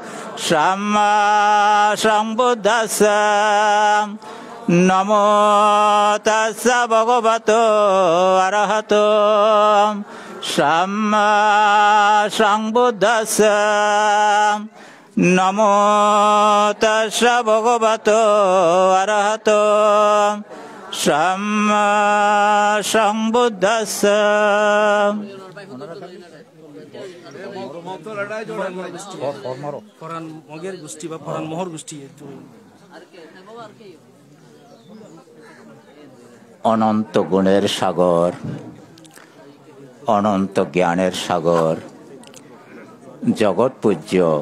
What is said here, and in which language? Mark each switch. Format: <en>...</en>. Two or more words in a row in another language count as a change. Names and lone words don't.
<pi>Samma Sambuddhassa Namo Tassa Bhagavato Arahato Samma Sambuddhassa Namo Tassa Bhagavato Arahato Samma Sambuddhassa.</pi> <bn>অনন্ত গুণের সাগর, অনন্ত জ্ঞানের সাগর, জগৎ পূজ্য</bn>